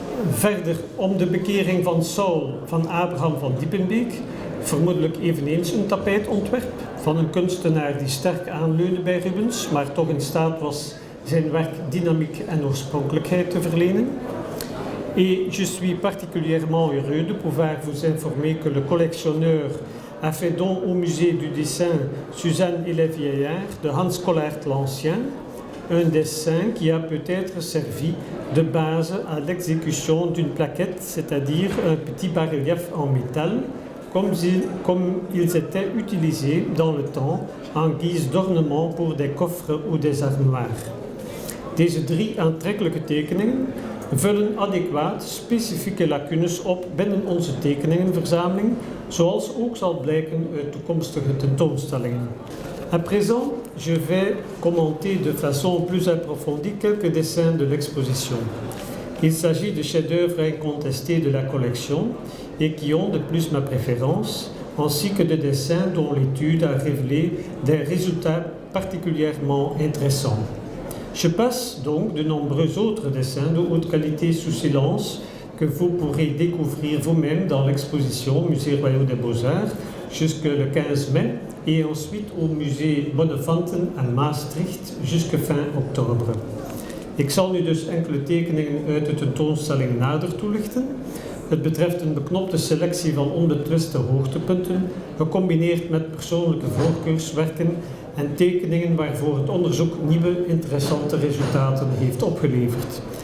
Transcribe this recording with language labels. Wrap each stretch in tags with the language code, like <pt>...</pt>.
<nl>Verder om de bekering van Saul van Abraham van Diepenbeek, vermoedelijk eveneens een tapijtontwerp van een kunstenaar die sterk aanleunde bij Rubens, maar toch in staat was zijn werk dynamiek en oorspronkelijkheid te verlenen.</nl> <fr>Et je suis particulièrement heureux de pouvoir vous informer que le collectionneur a fait don au musée du dessin Suzanne et les Vieillards de Hans Collaert l'Ancien, un dessin qui a peut-être servi de base à l'exécution d'une plaquette, c'est-à-dire un petit bas-relief en métal, comme ils étaient utilisés dans le temps en guise d'ornement pour des coffres ou des armoires.</fr> <nl>Deze 3 aantrekkelijke tekeningen vullen adequaat specifieke lacunes op binnen onze tekeningenverzameling, zoals ook zal blijken uit toekomstige tentoonstellingen.</nl> <fr>À présent, je vais commenter de façon plus approfondie quelques dessins de l'exposition. Il s'agit de chefs-d'œuvre incontestés de la collection et qui ont de plus ma préférence, ainsi que de dessins dont l'étude a révélé des résultats particulièrement intéressants. Je passe donc de nombreux autres dessins de haute qualité sous silence que vous pourrez découvrir vous-même dans l'exposition au Musée Royal des Beaux-Arts jusque le 15 mai et ensuite au Musée Bonnefanten à Maastricht jusque fin octobre.</fr> <nl>Ik zal nu dus enkele tekeningen uit de tentoonstelling nader toelichten. Het betreft een beknopte selectie van onbetwiste hoogtepunten, gecombineerd met persoonlijke voorkeurswerken en tekeningen waarvoor het onderzoek nieuwe interessante resultaten heeft opgeleverd.</nl>